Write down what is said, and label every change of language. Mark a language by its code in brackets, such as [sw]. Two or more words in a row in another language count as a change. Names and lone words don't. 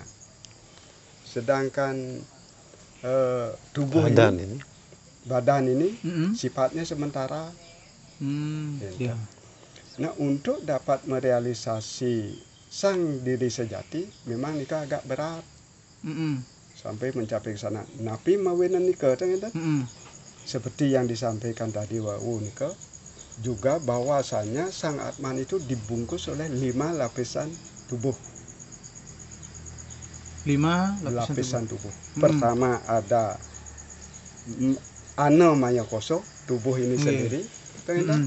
[id] Sedangkan tubuh Badan ini, ini. badan ini Mm-mm. sifatnya sementara. Iya. Nah, untuk dapat merealisasi sang diri sejati memang nika agak berat Mm-mm. sampai mencapai ke sana. [ban] Napi mawinan nika Mm-mm. [id] seperti yang disampaikan tadi [ban] wau nika [id] juga bahwasanya sang Atman itu dibungkus oleh 5 lapisan tubuh. 5 Lapisan tubuh. Hmm. Pertama ada ana maya koso, tubuh ini Iya. sendiri. Mm-mm.